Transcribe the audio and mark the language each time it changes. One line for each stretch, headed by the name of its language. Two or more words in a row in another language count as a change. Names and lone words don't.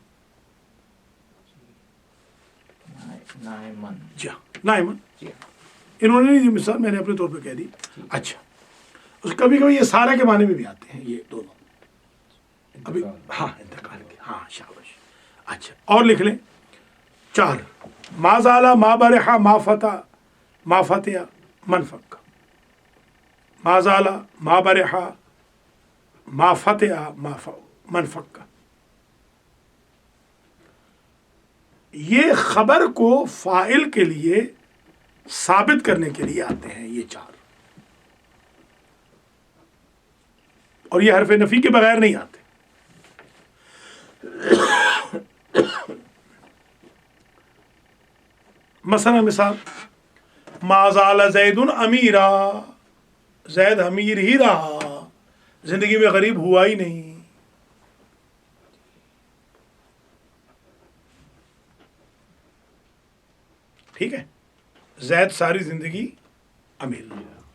Arabic: نائمن،
Urdu: جی ہاں نائمن، انہوں نے یہ مثال میں نے اپنے طور پہ کہہ دی۔ اچھا، کبھی کبھی یہ سارا کے معنی میں بھی آتے ہیں یہ دونوں، ابھی ہاں انتقال کے، ہاں شاباش۔ اچھا اور لکھ لیں 4،
Arabic: ما زالا ما برحا ما فتح من فک، ما زالا ما برحا ما فتح من فک،
Urdu: یہ خبر کو فاعل کے لیے ثابت کرنے کے لیے آتے ہیں یہ 4۔ اور یہ حرف نفی کے بغیر نہیں آتے. مثلا مثال
Arabic: ما زال زید امیرا،
Urdu: زید امیر ہی رہا، زندگی میں غریب ہوا ہی نہیں. ٹھیک ہے، زید ساری زندگی امیر رہا.